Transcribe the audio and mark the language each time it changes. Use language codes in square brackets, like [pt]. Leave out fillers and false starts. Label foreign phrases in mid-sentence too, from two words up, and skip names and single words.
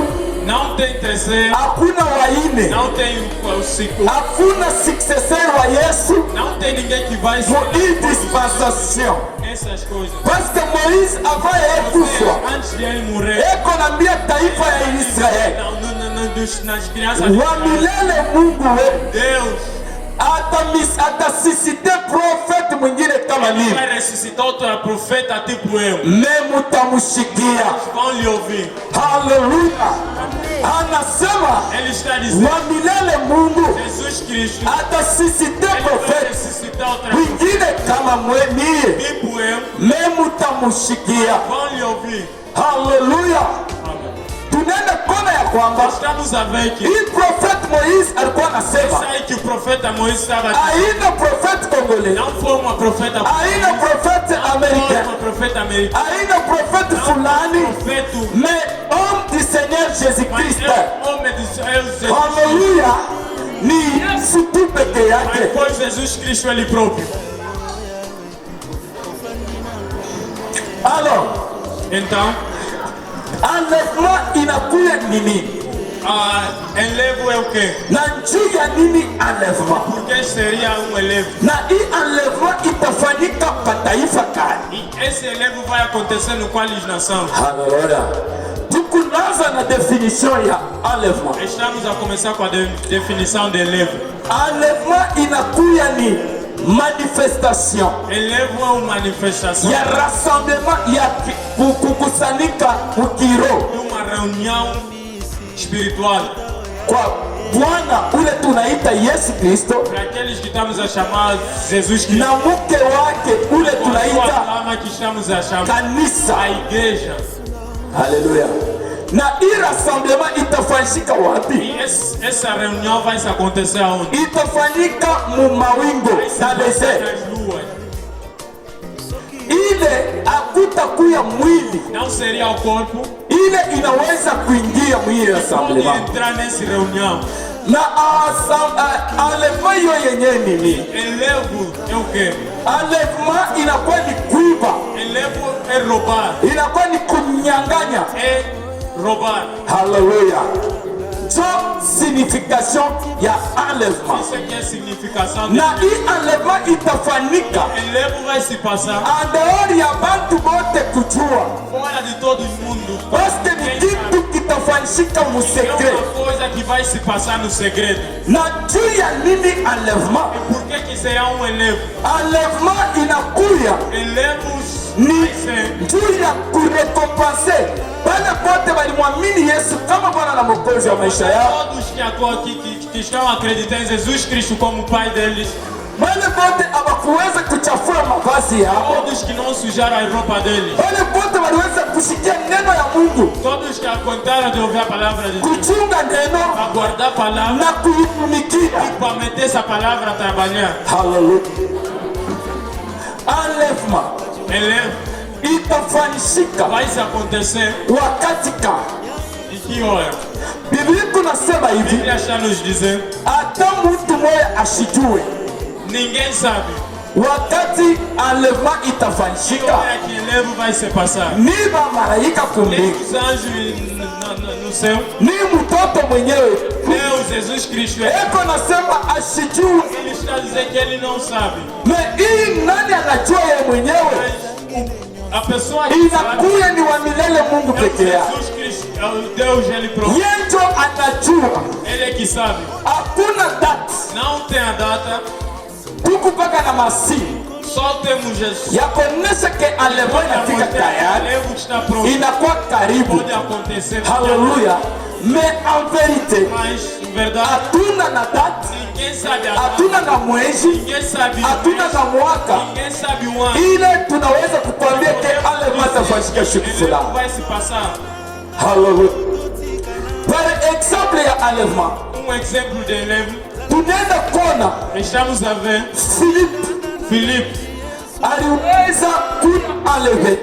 [pt] Não tem terceiro, [sw] hakuna waine, [pt] não tem o segundo, [sw] hakuna successeur wa Yesu [pt] não tem ninguém que vai [sw] mu hii dispensation, [pt] essas coisas. [fr] parce que Moise avant yekufa [pt] Antes de ele morrer, [sw] eko nambia taifa ya Israeli [pt] nas crianças, [sw] wa milele Mungu wetu [pt] Deus, [sw] Atasisite prophète mwingine kama mimi. [pt] Vai ressuscitar outro profeta tipo eu. [sw] Mutamushikia. [pt] Vão lhe ouvir. [sw] Haleluya. Anasema [pt] Ele está dizendo, [sw] wa milele Mungu [pt] Jesus Cristo, [sw] atasisite [pt] ele vai [sw] prophète [pt] ressuscitar outra [sw] mwingine kama mimi. [pt] tipo eu. [sw] Mutamushikia. [pt] Vão lhe ouvir. [sw] Haleluya. Tunaenda kona ya kwamba [pt] Estamos a ver que [sw] hii prophet Moise alikuwa anasema [pt] sai que o profeta Moisés estava aqui. [sw] aina prophet Congolais, [pt] Não foi uma profeta [sw] aina prophet [pt] Não foi [sw] Americain, [pt] uma profeta americana. [sw] aina prophet fulani, [pt] Profeta, [fr] mais homme du Seigneur [pt] mas Jésus-Christ. é homem de Jesus. [sw] Haleluya, ni Yesu tu peke [pt] Mas [sw] yake. [pt] foi Jesus Cristo ele próprio. [sw] Alors, [pt] Então, [sw] enlèvement inakuya nini? [pt] elevo é o quê? [sw] Na njuu ya nini enlèvement? [pt] Porque seria elevo. [sw] Na hii enlèvement itafanyika pa taifa gani? [pt] E esse elevo vai acontecer no qual nação? [sw] Haleluya. Tukunaanza na definition ya enlèvement. [pt] Estamos a começar com a definição de elevo. [sw] Enlèvement inakuya ni manifestation [pt] Elevo é uma manifestação [sw] ya rassemblement ya kukusanyika mukiro [pt] de uma reunião espiritual. [sw] kwa Bwana ule tunaita Yesu Kristo [pt] Para aqueles que estamos a chamar Jesus Cristo. [sw] na mke wake ule [pt] Com a sua [sw] tunaita [pt] alma que estamos a chamar [sw] kanisa. [pt] a igreja. [sw] Haleluya. Na hii rassemblement itafanyika wapi? [pt] E essa reunião vai se acontecer aonde? [sw] Itafanyika mu mawingo [pt] Vai se [sw] na [pt] acontecer [sw] desert. [pt] nas luas. [sw] Ile hakutakuya mwili, [pt] Não seria o corpo. [sw] ile inaweza kuingia mwili [pt] Pode [sw] rassemblement [pt] entrar nessa reunião. [sw] na enlèvement hiyo yenyewe nini? [pt] Elevo é o quê? [sw] Enlèvement inakuwa ni kuiba, [pt] Elevo é roubar. [sw] inakuwa ni kunyang'anya. [pt] É roubar. [sw] Haleluya. So signification ya enlèvement. [pt] Isso aqui é a significação de [sw] Na hii enlèvement itafanyika [pt] elevo vai se passar [sw] andaori ya bantu bote kujua, [pt] fora de todo mundo. [sw] paske ni kitu kitafanyika mu [pt] É [sw] secret. [pt] uma coisa que vai se passar no segredo. [sw] Na juu ya nini enlèvement? [pt] Por que será um elevo? [sw] Enlèvement inakuya [pt] Elevos [sw] ni [pt] vai ser [sw] juu ya kurekompense wale wote walimwamini Yesu kama Bwana na Mwokozi wa maisha yao, [pt] todos que estão acreditando em Jesus Cristo como Pai deles. [sw] wale wote hawakuweza kuchafua mavazi yao, [pt] Todos que não sujaram a roupa deles. [sw] wale wote waliweza kusikia neno ya Mungu, [pt] Todos que aguentaram de ouvir a palavra de Deus. [sw] kuchunga neno [pt] A guardar a palavra [sw] na kuitumikia. [pt] e para meter essa palavra a trabalhar. [sw] Haleluya. Enlèvement [pt] Elevo [sw] itafanyika [pt] vai se acontecer [sw] wakati ka [pt] em que hora? [sw] Biblia kunasema [pt] A [sw] hivi, [pt] Bíblia está nos dizendo. [sw] hata mtu mmoja ashijue [pt] Ninguém sabe [sw] wakati enlèvement [pt] que [sw] itafanyika. [pt] hora que elevo vai se passar. [sw] Ni malaika [pt] Nem [sw] kumbingu, [pt] os anjos no céu, [sw] ni mtoto mwenyewe [pt] nem o Jesus Cristo. [sw] eko nasema ashijue. [pt] Ele está dizendo que ele não sabe. [sw] Me hii nani anajua yeye mwenyewe? [pt] A pessoa que sabe [sw] Inakuya ni wa milele Mungu [pt] é o [sw] peke yake. [pt] Jesus Cristo, é o Deus ele próprio. [sw] Yeye ndio anajua, [pt] Ele é que sabe. [sw] hakuna date [pt] Não tem a data, [sw] tuku mpaka na masimu [pt] só temos Jesus. [sw] ya kuonesha ke enlèvement inafika tayari, [pt] Elevo está pronto. [sw] inakuwa karibu. [pt] Pode acontecer. [sw] Haleluya. [fr] Me en vérité [pt] Mas, em verdade, [sw] hatuna na date, [pt] ninguém sabe a data. [sw] hatuna na mwezi, [pt] Ninguém sabe o [sw] hatuna [pt] mês. [sw] na mwaka [pt] Ninguém sabe o ano. [sw] ile tunaweza kukwambia ke enlèvement itafanyika siku [pt] Elevo [sw] fulani. [pt] vai se passar. [sw] Haleluya. [fr] Par exemple [sw] ya enlèvement [pt] Exemplo de elevo. [sw] tunaenda kona [pt] Estamos a ver Filipe. [sw] aliweza kuna enlevé.